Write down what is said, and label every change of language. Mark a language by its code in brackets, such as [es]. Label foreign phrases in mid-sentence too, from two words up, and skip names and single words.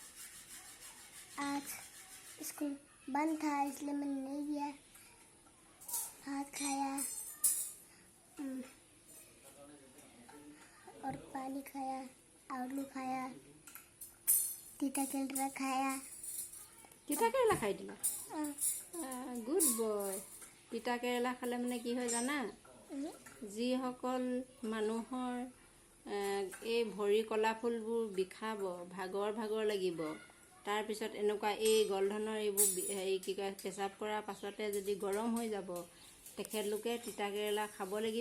[hi] आज स्कूल बंद था इसलिए मैंने नहीं गया। भात खाया और पानी खाया, आलू खाया, तीता केला खाया। [as] তিতা কেৰেলা খাই দিলা [en] good boy. [as] তিতা কেৰেলা খালে মানে কি হয় জানা, যিসকল মানুহৰ এই ভৰি কলা ফুলবোৰ বিষাব, ভাগৰ লাগিব, তাৰপিছত এনেকুৱা এই গলধনৰ এইবোৰ হেৰি কি কয় পেচাব কৰাৰ পাছতে যদি গৰম হৈ যাব, তেখেতলোকে তিতা কেৰেলা খাব লাগিব।